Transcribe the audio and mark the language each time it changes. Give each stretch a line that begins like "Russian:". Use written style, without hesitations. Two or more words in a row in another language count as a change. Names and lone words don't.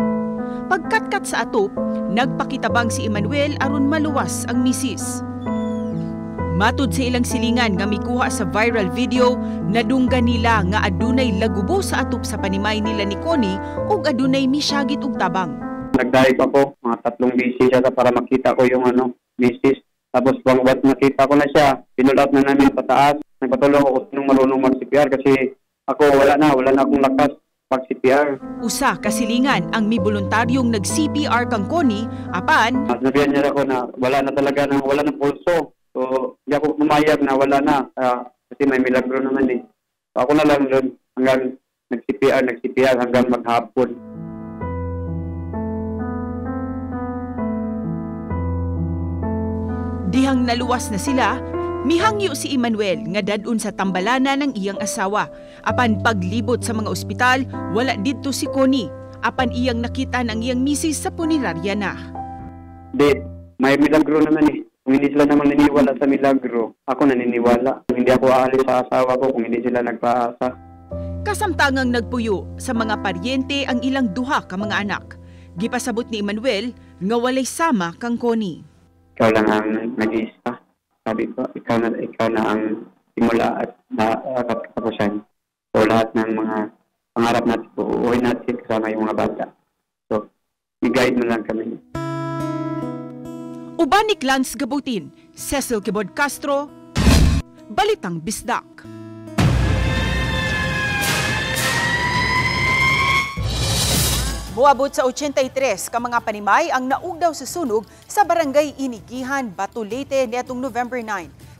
Cebuano: Pagkatkat sa atop, nagpakitabang si Emmanuel aron maluwas ang misis. Matod sa ilang silingan nga mikuha sa viral video, nadunggan nila nga adunay lagubo sa atop sa panimay nila ni Connie ug adunay misyagit og tabang.
Filipino: Nag-dive ako, mga 3 beses siya para makita ko yung misis. Tapos bangbat nakita ko na siya, pinulat na namin pataas. Nagpatulong ako nung marunong mag-CPR kasi ako wala na akong lakas mag-CPR.
Cebuano: Usa kasilingan ang mi voluntaryong nag-CPR kang Connie, apan
Filipino: sabihan niya ako na wala na pulso. So, hindi ako pumayag na wala na kasi may milagro naman eh. So, ako na lang doon hanggang nag-CPR hanggang maghapon.
Cebuano: Dihang naluwas na sila, mihangyo si Emmanuel nga dadun sa tambalana ng iyang asawa. Apan paglibot sa mga ospital, wala didto si Connie. Apan iyang nakita ng iyang misis sa punerarya na.
Filipino: Di, may milagro naman eh. Kung hindi sila naman naniniwala sa milagro, ako naniniwala. Hindi ako aalis sa asawa ko kung hindi sila nagpaasa.
Cebuano: Kasamtangang nagpuyo sa mga paryente ang ilang duha ka mga anak. Gipasabot ni Emmanuel nga walay sama kang Connie.
Filipino: Ikaw lang ang nag-iisa. Sabi ko, ikaw na ang simula at katapusan. So lahat ng mga pangarap natin, uuwi natin kasama yung mga bata. So, i-guide mo lang kami.
Cebuano: Uban ni Clans Gabutin, Cecil Kibod Castro, Balitang Bisdak. Muabot sa 83 ka mga panimay ang naugdaw sa sunog sa barangay Inigihan, Batu Leyte niadtong November 9.